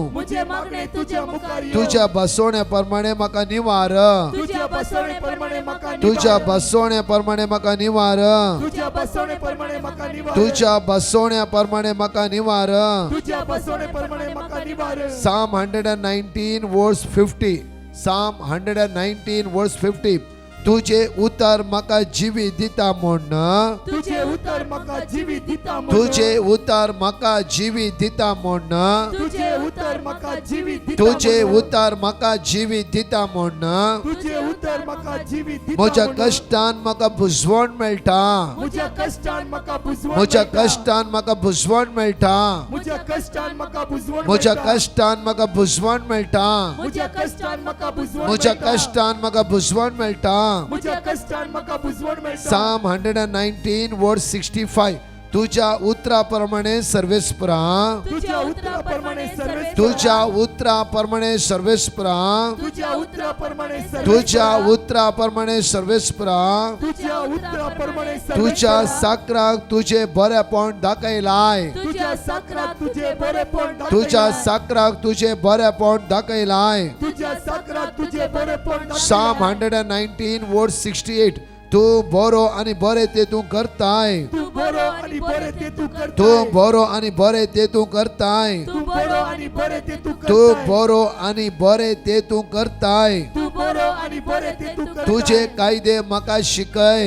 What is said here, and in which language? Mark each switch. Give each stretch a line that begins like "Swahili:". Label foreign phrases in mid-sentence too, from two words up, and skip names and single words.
Konkani: म्हजे मागणे तुज्या मुखार येव. तुझ्या बसवण्या प्रमाणे म्हाका निवार तुज्या बसवणे प्रमाणे म्हाका तुझ्या निवार. बसवण्या प्रमाणे म्हाका निवार तुज्या बसवणे प्रमाणे म्हाका निवार. तुझ्या बसवण्या प्रमाणे म्हाका निवार तुज्या बसवणे प्रमाणे म्हाका निवार.
English: Psalm 119 verse 50 Psalm 119 verse 50
Konkani: तुझे उतर म्हाका जिवी दिता म्हण तुझे उतर म्हाका जिवी दिता म्हण. तुझे उतर म्हाका जिवी दिता म्हण तुझे उतर म्हाका जिवी दिता तुझे म्हण. उतर म्हाका जिवी दिता म्हण तुझे उतर म्हाका जिवी दिता म्हज्या म्हण. कश्टान म्हाका भुजवण मेळटा म्हज्या कश्टान म्हाका बुजवण म्हज्या मेळटा. कश्टान म्हाका भुजवण मेळटा म्हज्या कश्टान म्हाका बुजवण म्हज्या मेळटा. कश्टान म्हाका भुजवण मेळटा म्हज्या कश्टान म्हाका बुजवण म्हज्या मेळटा. कश्टान म्हाका भुजवण मेळटा म्हज्या कश्टान म्हाका बुजवण मेळटा.
English: Psalm 119 verse 65
Konkani: तुझ्या उतरा प्रमाणे सर्वेस्परा तुझ्या उतरा प्रमाणे सर्वेस्परा. तुझ्या उतरा प्रमाणे सर्वेस्परा तुझ्या उतरा प्रमाणे सर्वेस्परा. तुझ्या उतरा प्रमाणे सर्वेस्परा तुझ्या उतरा प्रमाणे तुझ्या सर्वेस्परा. साकराक तुझे बरेपण दाखयलाय तुझ्या साकराक तुझे बरेपण दाखयलाय. तुझ्या साकराक तुझे बरेपण दाखयलाय तुझ्या साकराक तुझे बरेपण दाखयलाय.
English: Psalm 119 verse 68
Konkani: तू बरो आणि बरे ते तू करताय तू बरो आणि बरे ते तू करताय. तू बरो आणि बरे ते तू करताय तू बरो आणि बरे ते तू तू करताय. बरो आणि बरे ते तू करताय तू बरो आणि बरे ते तू करताय. तुझे कायदे म्हाका शिकय